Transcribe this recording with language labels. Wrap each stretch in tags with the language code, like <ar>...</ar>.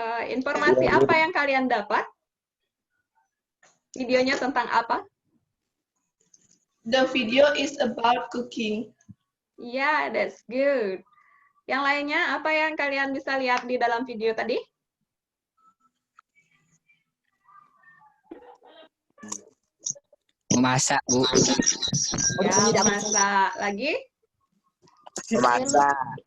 <id>Informasi apa yang kalian dapat? Videonya tentang apa?</id> <en>The video is about cooking. Yeah, that's good.</en> <id>Yang lainnya, apa yang kalian bisa lihat di dalam video tadi? Memasak, Bu. Ya, masak. Lagi? Memasak.</id>